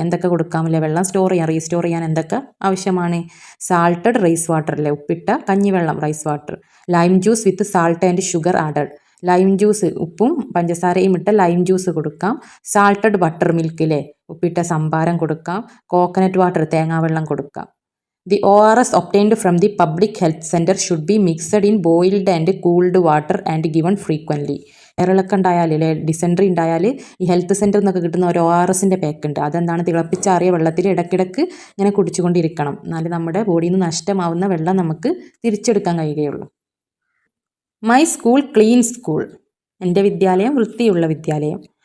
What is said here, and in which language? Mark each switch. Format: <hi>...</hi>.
<ml>എന്തൊക്കെ കൊടുക്കാമില്ല, വെള്ളം റീസ്റ്റോർ ചെയ്യാൻ എന്തൊക്കെ ആവശ്യമാണ്?</ml> <en>salted rice water,</en> <ml>അല്ലേ, ഉപ്പിട്ട കഞ്ഞിവെള്ളം,</ml> <en>Rice water. Lime juice with salt and sugar added.</en> <ml>Lime juice, ഉപ്പും പഞ്ചസാരയും ഇട്ട ലൈം ജ്യൂസ് കൊടുക്കാം. സാൾട്ടഡ് ബട്ടർ മിൽക്ക്, അല്ലേ, ഉപ്പിട്ട സംഭാരം കൊടുക്കാം. കോക്കനട്ട് വാട്ടർ, തേങ്ങാവെള്ളം കൊടുക്കാം.</ml> <en>The ORS obtained from the public health center should be mixed in boiled and cooled water and given frequently.</en> <ml>വയറിളക്കം ഉണ്ടായാൽ, അല്ലേ, ഡിസെൻട്രി ഉണ്ടായാൽ ഈ ഹെൽത്ത് സെൻറ്ററിൽ നിന്നൊക്കെ കിട്ടുന്ന ഒരു ORSൻ്റെ പാക്ക് ഉണ്ട്. അതെന്താണ്, തിളപ്പിച്ചാറിയ വെള്ളത്തിൽ ഇടയ്ക്കിടയ്ക്ക് ഇങ്ങനെ കുടിച്ചുകൊണ്ടിരിക്കണം. എന്നാലും നമ്മുടെ ബോഡിയിൽ നിന്ന് നഷ്ടമാവുന്ന വെള്ളം നമുക്ക് തിരിച്ചെടുക്കാൻ കഴിയുകയുള്ളൂ.</ml> <en>My school clean school.</en> <ml>എൻ്റെ വിദ്യാലയം വൃത്തിയുള്ള വിദ്യാലയം.</ml>